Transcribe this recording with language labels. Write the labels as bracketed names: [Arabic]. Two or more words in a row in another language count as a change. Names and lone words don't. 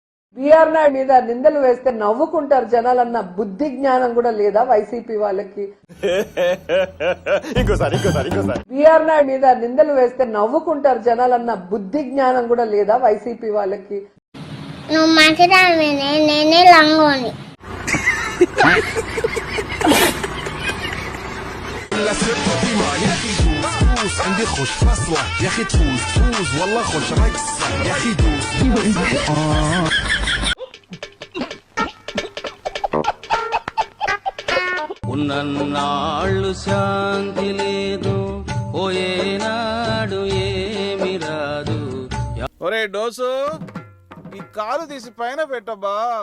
[Telugu] బిఆర్ నాయుడు మీద నిందలు వేస్తే నవ్వుకుంటారు జనాలన్న బుద్ధి జ్ఞానం కూడా లేదా వైసీపీ వాళ్ళకి? బిఆర్ నాయుడు మీద నిందలు వేస్తే నవ్వుకుంటారు జనాలన్న బుద్ధి జ్ఞానం కూడా లేదా వైసీపీ వాళ్ళకి? నువ్వు మంచిదానివే, నేనే లంగోని. [Arabic] عندي خوش فصلة يا اخي تفوز فوز والله خوش رقصة يا اخي دوز [Telugu] ఉన్నన్నాళ్ళు శాంతి లేదు పోయేనాడు ఏమి రాదు. ఒరే డోసు, ఈ కాలు తీసి పైన పెట్టబ్బా.